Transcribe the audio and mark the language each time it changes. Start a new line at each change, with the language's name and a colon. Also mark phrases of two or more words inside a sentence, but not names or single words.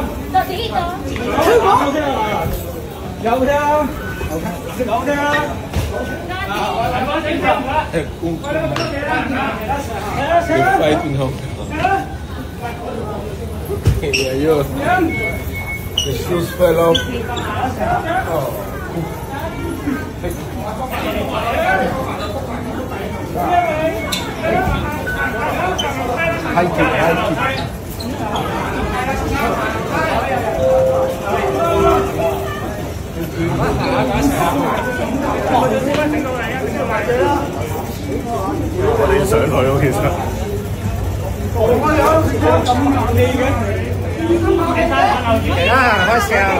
Cantonese: 就自己講。有聽啊？有聽啊？係咪警察啊？快點好。Ayo.
English: The shoes fell off. High kick, high kick.
Cantonese: 我哋上去咯，其實。嚟啦，開始啊！